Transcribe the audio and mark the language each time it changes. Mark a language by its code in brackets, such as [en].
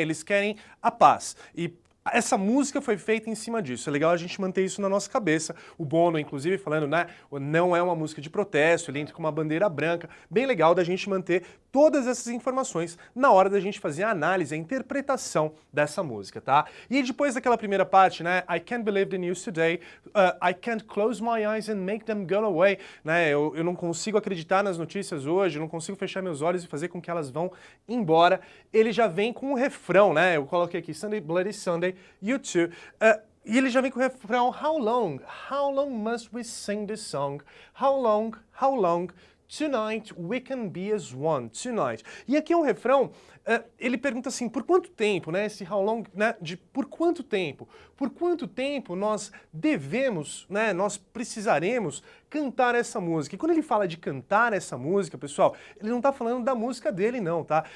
[pt] Eles querem a paz. E essa música foi feita em cima disso. É legal a gente manter isso na nossa cabeça. O Bono, inclusive, falando, né? Não é uma música de protesto, ele entra com uma bandeira branca. Bem legal da gente manter todas essas informações na hora da gente fazer a análise, a interpretação dessa música, tá? E depois daquela primeira parte, né? [en] I can't believe the news today. I can't close my eyes and make them go away. [pt] Né? Eu não consigo acreditar nas notícias hoje, eu não consigo fechar meus olhos e fazer com que elas vão embora. Ele já vem com um refrão, né? Eu coloquei aqui Sunday Bloody Sunday, U2. E ele já vem com o refrão [en] How long must we sing this song? How long tonight we can be as one, tonight. [pt] E aqui é um refrão, ele pergunta assim, por quanto tempo, né, esse how long, né, de por quanto tempo nós devemos, né, nós precisaremos cantar essa música. E quando ele fala de cantar essa música, pessoal, ele não tá falando da música dele não, tá?